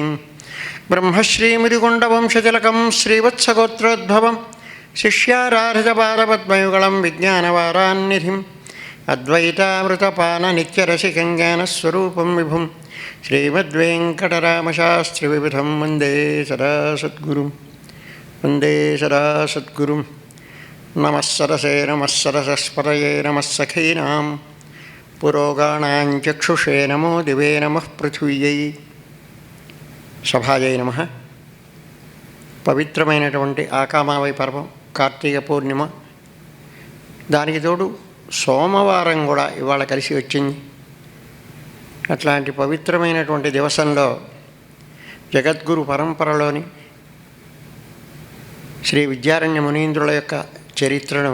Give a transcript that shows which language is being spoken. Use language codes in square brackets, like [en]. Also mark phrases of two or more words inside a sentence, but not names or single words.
[sa] ब्रह्मश्रीमुदिगुण्डवंशतिलकं श्रीवत्सगोत्रोद्भवं शिष्याराधितपादपद्मयुगलं विज्ञानवारान्निधिम् अद्वैतामृतपाननित्यरसिकं ज्ञानस्वरूपं विभुं श्रीमद्वेङ्कटरामशास्त्रिविबुधं वन्दे सदा सद्गुरुं. वन्दे सदा सद्गुरुं. नमः सरसे नमः सरसस्पतये नमः सखीनां पुरोगाणां चक्षुषे नमो दिवे नमः पृथिव्यै. సభాయై నమః. [te] పవిత్రమైనటువంటి ఆకామావై పర్వం కార్తీక పూర్ణిమ, దానికి తోడు సోమవారం కూడా ఇవాళ కలిసి వచ్చింది. అట్లాంటి పవిత్రమైనటువంటి దివసంలో జగద్గురు పరంపరలోని శ్రీ విద్యారణ్య మునీంద్రుల యొక్క చరిత్రను